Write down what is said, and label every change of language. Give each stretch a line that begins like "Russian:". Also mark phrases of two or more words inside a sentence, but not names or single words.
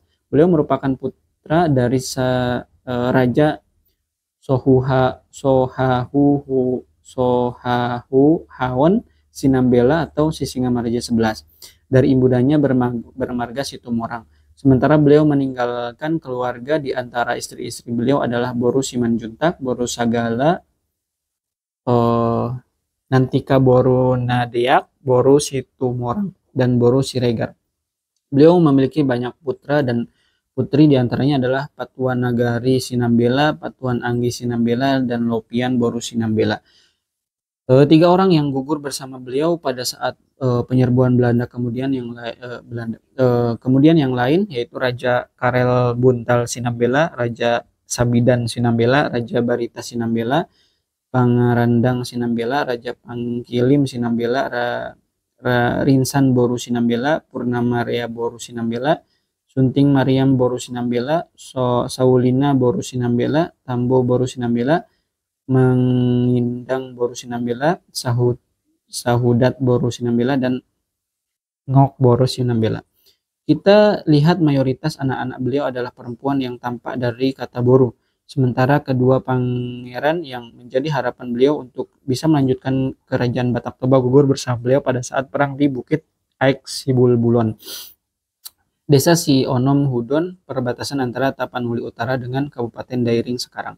Indonesian: Beliau merupakan putra dari Raja Sohahu Hawon Sinambela atau Singamaraja 11 dari ibundanya bermarga Situmorang. Sementara beliau meninggalkan keluarga, di antara istri-istri beliau adalah Boru Simanjuntak, Boru Sagala, Nantika Boru Nadeak, Boru Situmorang, dan Boru Siregar. Beliau memiliki banyak putra dan putri, diantaranya adalah Patuan Nagari Sinambela, Patuan Anggi Sinambela, dan Lopian Boru Sinambela. Tiga orang yang gugur bersama beliau pada saat penyerbuan Belanda kemudian yang lain yaitu Raja Karel Buntal Sinambela, Raja Sabidan Sinambela, Raja Barita Sinambela, Pangarandang Sinambela, Raja Pangkilim Sinambela, Rinsan Boru Sinambela, Purnamaria Boru Sinambela, Sunting Mariam Boru Sinambela, Saulina Boru Sinambela, Tambo Boru Sinambela, Mengindang Boru Sinambela, Sahudat Boru Sinambela, dan Ngok Boru Sinambela. Kita lihat mayoritas anak-anak beliau adalah perempuan yang tampak dari kata Boru. Sementara kedua pangeran yang menjadi harapan beliau untuk bisa melanjutkan kerajaan Batak Toba gugur bersama beliau pada saat perang di Bukit Aik Sibulbulon, Desa Sionom Hudon, perbatasan antara Tapanuli Utara dengan Kabupaten Dairing sekarang.